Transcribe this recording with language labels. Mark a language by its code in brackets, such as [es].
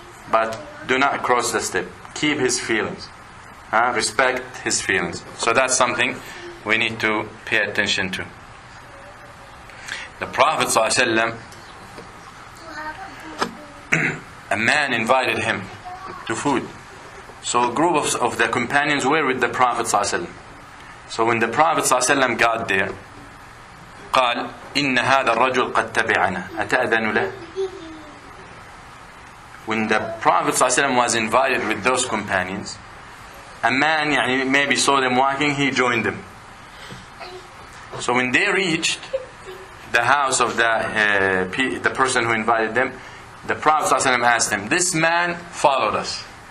[en] But do not cross the step. Keep his feelings. Respect his feelings. So that's something we need to pay attention to. The Prophet ﷺ, a man invited him to food. So a group of the companions were with the Prophet ﷺ. So when the Prophet ﷺ got there, [ar] قال إن هذا الرجل قد تبعنا أتأذن له. [en] When the Prophet ﷺ was invited with those companions, a man maybe saw them walking, he joined them. So when they reached the house of the person who invited them, the Prophet ﷺ asked him, this man followed us.